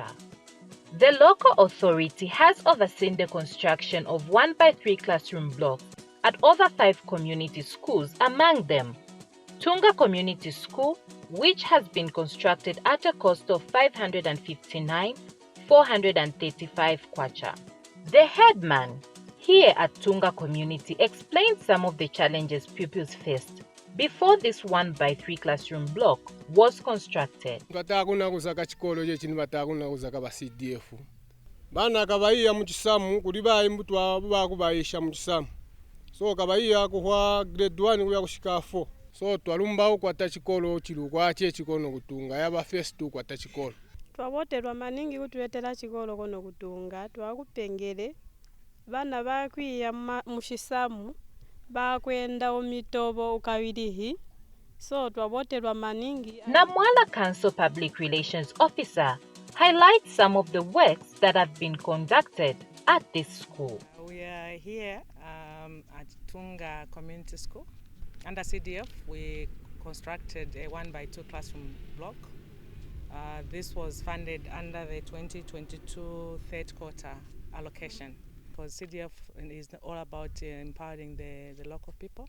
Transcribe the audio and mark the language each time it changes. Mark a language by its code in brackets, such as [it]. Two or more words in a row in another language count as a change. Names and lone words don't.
[en] The local authority has overseen the construction of 1x3 classroom blocks at over 5 community schools, among them Tunga Community School, which has been constructed at a cost of 559,435 kwacha. The headman here at Tunga Community explained some of the challenges pupils faced before this 1x3 classroom block was constructed. [toi] Batakunakuza chikolo chechini batakunakuza kaba CDF. Bana kabaiya muchisamu kulibayi mutwa bakubayisha muchisamu. So kabaiya kuhwa grade 1 kuya kushika 4. So twalumba ukwata chikolo chilu kwache chikono kutunga yaba first tu kwata chikolo. Twaboterwa maningi kutuletera chikolo kono kutunga twakupengere bana bakwiya mushisamu bakwenda omitobo ukawirihi so twaboterwa maningi. [en] Namwala Council Public Relations Officer highlights some of the works that have been conducted at this school. We are here at Tunga Community School. Under CDF, we constructed a 1x2 classroom block. This was funded under the 2022 third quarter allocation, because CDF is all about empowering the local people.